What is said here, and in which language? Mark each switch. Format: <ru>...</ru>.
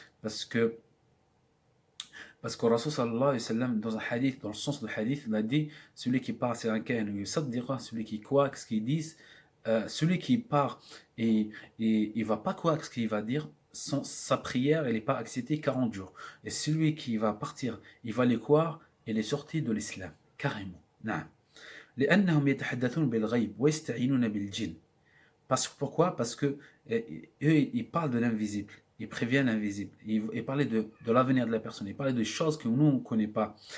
<fr>Parce que le Rasul sallallahu alayhi wa sallam, dans un hadith, dans le sens du hadith, il a dit celui qui part, c'est un kahin, celui qui croit ce qu'ils disent, celui qui part et il va pas croire ce qu'il va dire, sa prière, elle n'est pas acceptée 40 jours. Et celui qui va partir, il va les croire, il est sorti de l'islam, carrément.</fr> <ar>نعم. لأنهم يتحدثون بالغيب ويستعينون بالجن.</ar> <fr>Pourquoi? Parce que eux, ils parlent de l'invisible. Ils préviennent l'invisible. Ils parlaient de l'avenir de la personne. Ils parlaient de choses que nous, on ne connaît pas.</fr>